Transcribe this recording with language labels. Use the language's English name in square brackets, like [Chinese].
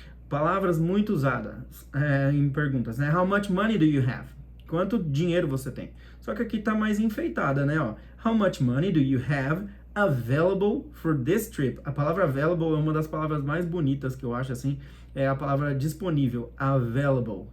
[Portuguese] Palavras muito usadas em perguntas, né? [English] How much money do you have? [Portuguese] Quanto dinheiro você tem? Só que aqui tá mais enfeitada, né? [English] Ó, how much money do you have available for this trip? [Portuguese] A palavra available é uma das palavras mais bonitas que eu acho, assim, é a palavra disponível, available.